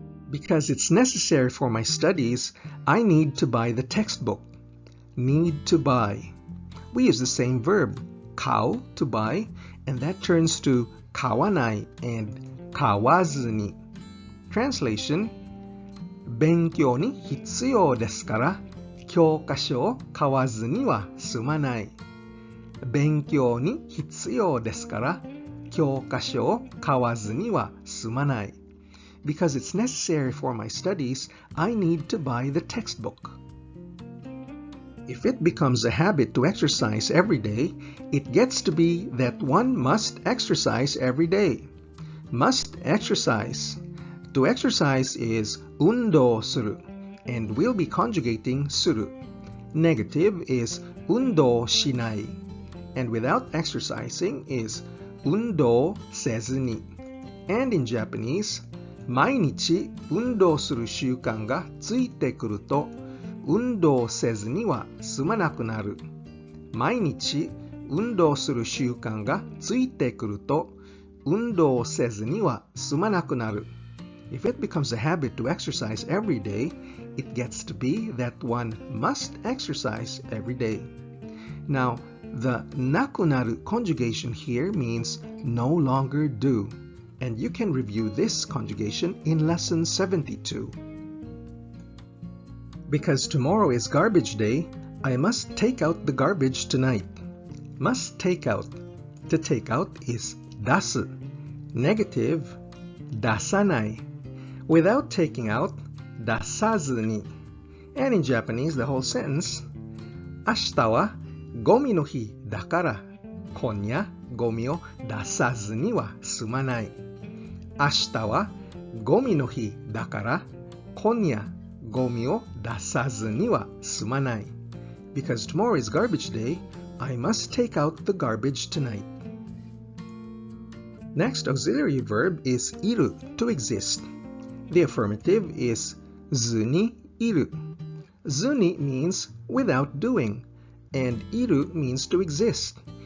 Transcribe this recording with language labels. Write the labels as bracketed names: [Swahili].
[English] Because it's necessary for my studies, I need to buy the textbook. Need to buy. We use the same verb, kau, to buy, and that turns to kawanai and kawazu ni. Translation, [Japanese] 勉強に必要ですから教科書を買わずには済まない。勉強に必要ですから教科書を買わずには済まない。 [English] Because it's necessary for my studies, I need to buy the textbook. If it becomes a habit to exercise every day, it gets to be that one must exercise every day. Must exercise. To exercise is undo suru, and we'll be conjugating suru. Negative is undo shinai, and without exercising is undo sezu ni. And in Japanese, [Japanese] 毎日運動する習慣がついてくると運動せずには済まなくなる。毎日運動する習慣がついてくると、運動せずには済まなくなる。 [English] If it becomes a habit to exercise every day, it gets to be that one must exercise every day. Now, the なくなる conjugation here means no longer do, and you can review this conjugation in lesson 72. Because tomorrow is garbage day, I must take out the garbage tonight. Must take out. To take out is 出す. Negative 出さない. Without taking out 出さずに. And in Japanese, the whole sentence, [Japanese] 明日はゴミの日だから今夜ゴミを出さずには済まない。明日はゴミの日だから今夜ゴミを出さずには済まない。 [English] Because tomorrow is garbage day, I must take out the garbage tonight. Next auxiliary verb is iru, to exist. The affirmative is ZU NI IRU. ZU NI means without doing, and IRU means to exist.